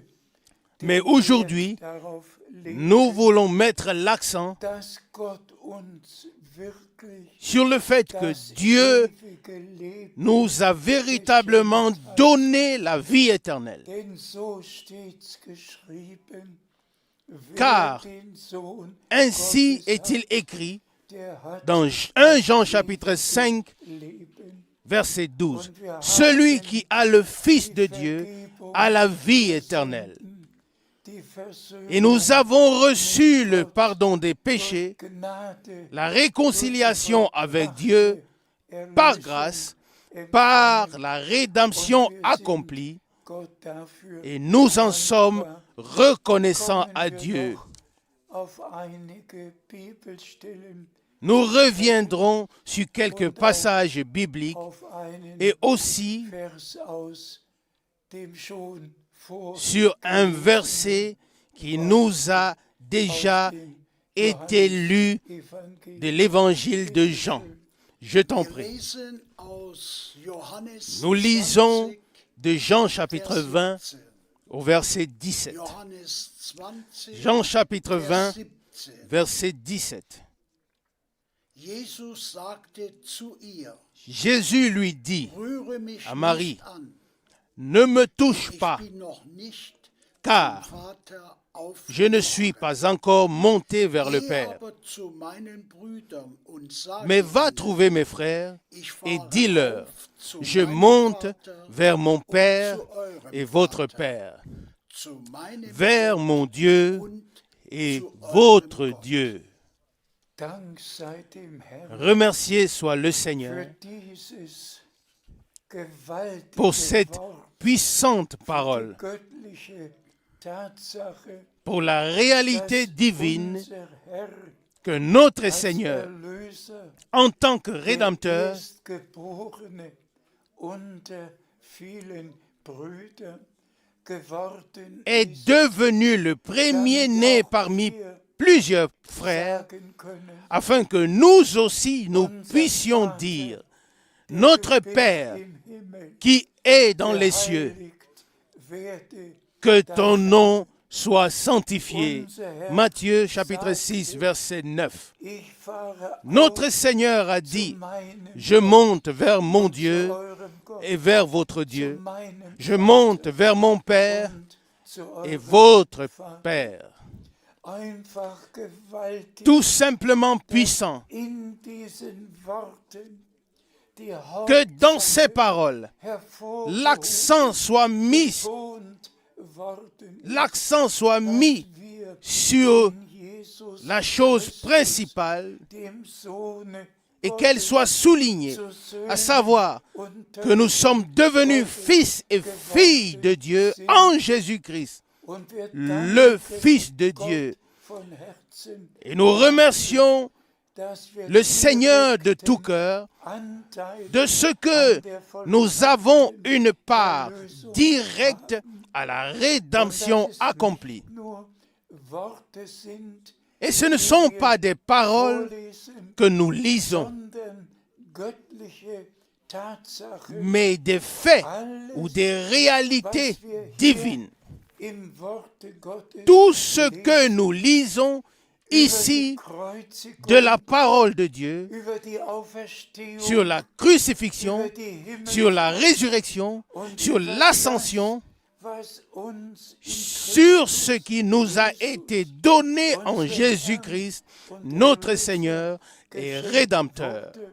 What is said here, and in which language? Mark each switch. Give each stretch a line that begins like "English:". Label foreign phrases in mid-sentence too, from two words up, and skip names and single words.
French: Mais
German: den
French: aujourd'hui,
German: Wert darauf legen,
French: nous voulons mettre l'accent
German: dass Gott uns wirklich
French: sur le fait que
German: das
French: Dieu
German: ewige Leben,
French: nous a véritablement donné la vie éternelle.
German: denn so steht's geschrieben,
French: Car
German: wer den Sohn
French: ainsi
German: Gottes
French: est-il
German: hat,
French: écrit
German: der hat
French: dans 1 Jean chapitre 5,
German: Leben.
French: verset 12. Celui qui a le Fils de Dieu a la vie éternelle.
German: Die Versöhnung
French: Et nous avons reçu le pardon des péchés,
German: Gnade,
French: la réconciliation avec Dieu
German: Erlösung,
French: par grâce, par la rédemption accomplie,
German: Gott dafür
French: et nous en sommes reconnaissants à
German: kommen wir
French: Dieu.
German: noch auf einige Bibelstellen,
French: Nous reviendrons sur quelques passages bibliques
German: auf einen
French: et aussi
German: Vers aus dem schon vor
French: sur un verset qui nous a déjà été lu
German: Evangelium.
French: de l'évangile de Jean. Je t'en
German: Wir
French: prie.
German: lesen aus Johannes
French: Nous lisons 20, de Jean chapitre
German: Vers 20 17.
French: au verset 17.
German: Johannes 20,
French: Jean chapitre
German: Vers 20, 17.
French: verset 17.
German: Jesus sagte zu ihr,
French: Jésus lui dit
German: rühre mich
French: à Marie,
German: nicht an,
French: ne me touche
German: ich
French: pas,
German: bin noch nicht
French: car
German: zum Vater aufgefahren.
French: je ne suis pas encore monté vers le
German: Geh
French: Père.
German: aber zu meinen Brüdern und sage
French: Mais va
German: ihnen,
French: trouver mes frères
German: ich
French: et
German: fahre
French: dis-leur,
German: auf zu
French: je
German: meinem
French: monte
German: Vater
French: vers mon
German: und
French: Père
German: zu eurem
French: et votre
German: Vater,
French: Père,
German: zu meinem
French: vers
German: Gott
French: mon Dieu
German: und
French: et
German: zu eurem
French: votre
German: Gott.
French: Dieu.
German: Dank sei dem Herrn
French: Remercié soit le
German: für
French: Seigneur
German: dieses gewaltige
French: pour cette
German: Wort,
French: puissante
German: die
French: parole,
German: göttliche Tatsache,
French: pour la réalité divine
German: unser Herr
French: que notre
German: als
French: Seigneur,
German: Erlöser,
French: en tant que
German: der
French: Rédempteur,
German: Erstgeborene unter vielen Brüdern geworden
French: est
German: ist,
French: devenu le premier-né parmi plusieurs frères,
German: sagen können,
French: afin que nous aussi nous puissions dire, notre Père
German: im Himmel,
French: qui est dans les cieux,
German: geheiligt werde
French: que ton nom soit sanctifié. Matthieu chapitre 6, verset 9.
German: ich fahre
French: Notre
German: auf
French: Seigneur a
German: zu
French: dit,
German: meinem
French: je monte vers mon
German: zu
French: Dieu
German: eurem Gott,
French: et vers votre
German: zu
French: Dieu.
German: meinem
French: Je monte vers mon Père
German: und zu
French: et
German: eurem
French: votre
German: Vater.
French: Père.
German: Einfach gewaltig
French: Tout simplement puissant.
German: in diesen Worten die
French: Que dans ces
German: Hauptsache
French: paroles,
German: hervorgehoben
French: l'accent soit mis,
German: worden ist,
French: l'accent soit mis
German: dass wir
French: sur
German: in Jesus
French: la chose
German: Christus,
French: principale
German: dem Sohne
French: et qu'elle
German: Gottes,
French: soit soulignée,
German: zu
French: à
German: Söhnen
French: savoir
German: und
French: que nous sommes devenus fils et filles de Dieu en Jésus-Christ,
German: und wir
French: le
German: danken
French: Fils de
German: Gott
French: Dieu.
German: von Herzen,
French: Et nous remercions
German: dass wir
French: le Seigneur de
German: direkten
French: tout cœur
German: Anteil
French: de ce que
German: an der
French: nous avons une part
German: Erlösung
French: directe
German: haben.
French: à la
German: Und
French: rédemption
German: dass es
French: accomplie.
German: nicht nur Worte sind,
French: Et ce ne sont pas des paroles
German: vorlesen,
French: que nous lisons,
German: sondern göttliche Tatsachen,
French: mais des faits
German: alles,
French: ou des réalités
German: was wir
French: divines.
German: hier im Worte Gottes
French: Tout ce que
German: lesen,
French: nous lisons ici de la parole de Dieu sur la crucifixion, sur la résurrection, sur l'ascension, sur ce qui nous a été donné en Jésus-Christ, notre Seigneur et Rédempteur.